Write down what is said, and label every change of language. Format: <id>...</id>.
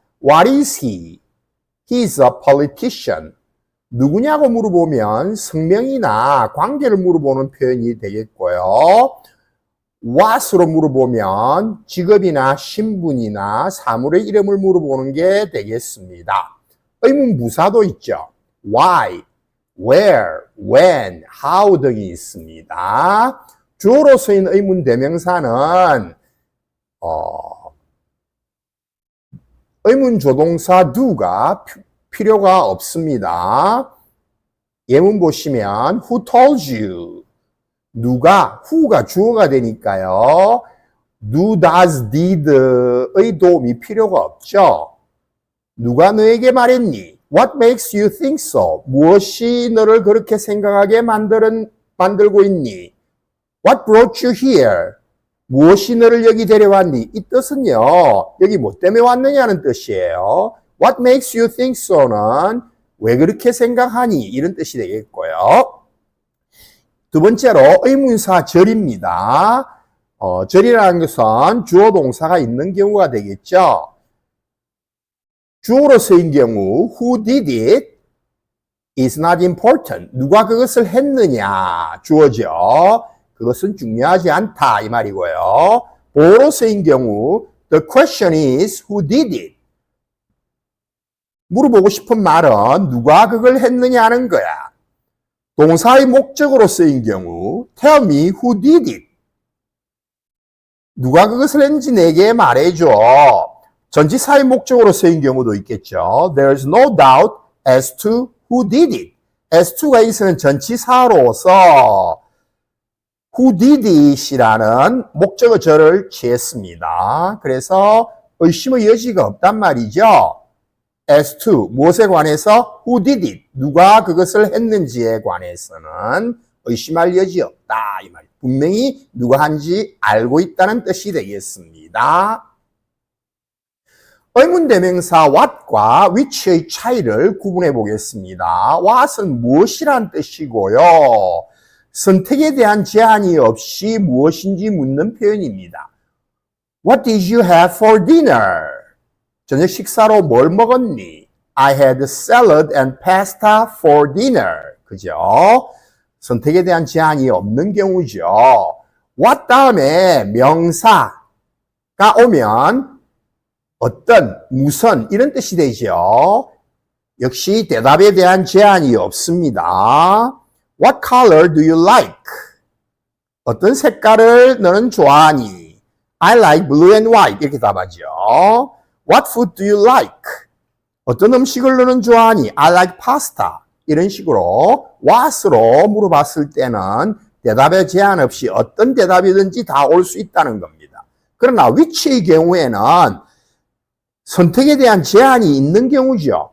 <en>What is he? He is a politician.</en> <ko>누구냐고 물어보면 성명이나 관계를 물어보는 표현이 되겠고요. what으로 물어보면 직업이나 신분이나 사물의 이름을 물어보는 게 되겠습니다. 의문 부사도 있죠. why, where, when, how 등이 있습니다. 주어로 쓰인 의문 대명사는 의문 조동사 do가 필요가 없습니다. 예문 보시면</ko> <en>who told you?</en> <ko>누가, who가 주어가 되니까요. do, does, did의 도움이 필요가 없죠. 누가 너에게 말했니?</ko> <en>What makes you think so?</en> <ko>무엇이 너를 그렇게 생각하게 만들고 있니?</ko> <en>What brought you here?</en> <ko>무엇이 너를 여기 데려왔니? 이 뜻은요, 여기 뭐 때문에 왔느냐는 뜻이에요.</ko> <en>What makes you think so</en> <ko>는 왜 그렇게 생각하니? 이런 뜻이 되겠고요. 두 번째로 의문사 절입니다. 절이라는 것은 주어 동사가 있는 경우가 되겠죠. 주어로 쓰인 경우</ko> <en>who did it is not important.</en> <ko>누가 그것을 했느냐 주어죠. 그것은 중요하지 않다 이 말이고요. 보어로 쓰인 경우</ko> <en>the question is who did it.</en> <ko>물어보고 싶은 말은 누가 그걸 했느냐는 거야. 동사의 목적으로 쓰인 경우</ko> <en>tell me who did it.</en> <ko>누가 그것을 했는지 내게 말해줘. 전치사의 목적으로 쓰인 경우도 있겠죠.</ko> <en>There's no doubt as to who did it.</en> <ko>as to가 있으면 전치사로서 who did it이라는 목적어 절을 취했습니다. 그래서 의심의 여지가 없단 말이죠. as to 무엇에 관해서</ko> <en>who did it</en> <ko>누가 그것을 했는지에 관해서는 의심할 여지 없다 이 말이에요. 분명히 누가 한지 알고 있다는 뜻이 되겠습니다. 의문대명사 what과 which의 차이를 구분해 보겠습니다. what은 무엇이란 뜻이고요. 선택에 대한 제한이 없이 무엇인지 묻는 표현입니다.</ko> <en>What did you have for dinner?</en> <ko>저녁 식사로 뭘 먹었니?</ko> <en>I had salad and pasta for dinner.</en> <ko>그죠? 선택에 대한 제한이 없는 경우죠. what 다음에 명사가 오면 어떤, 무슨 이런 뜻이 되죠. 역시 대답에 대한 제한이 없습니다.</ko> <en>What color do you like?</en> <ko>어떤 색깔을 너는 좋아하니?</ko> <en>I like blue and white</en> <ko>이렇게 답하죠.</ko> <en>What food do you like?</en> <ko>어떤 음식을 너는 좋아하니?</ko> <en>I like pasta.</en> <ko>이런 식으로 what으로 물어봤을 때는 대답에 제한 없이 어떤 대답이든지 다 올 수 있다는 겁니다. 그러나 which의 경우에는 선택에 대한 제한이 있는 경우죠.</ko>